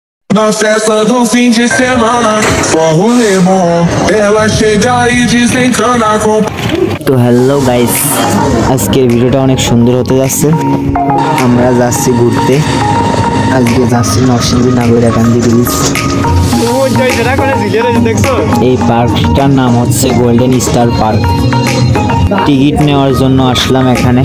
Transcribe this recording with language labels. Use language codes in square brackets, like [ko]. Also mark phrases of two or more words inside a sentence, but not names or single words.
[pt] Na festa do fim de semana, só rolê bom. Ela chega e desencana com. [bn] তো [en] hello guys, [bn] আজকের ভিডিওটা অনেক সুন্দর হতে যাচ্ছে। আমরা যাচ্ছি ঘুরতে, আজকে যাচ্ছি নরসিংদী নাগরিকান্দি ব্রিজ। এই পার্কটার নাম হচ্ছে গোল্ডেন স্টার পার্ক। টিকিট নেওয়ার জন্য আসলাম এখানে।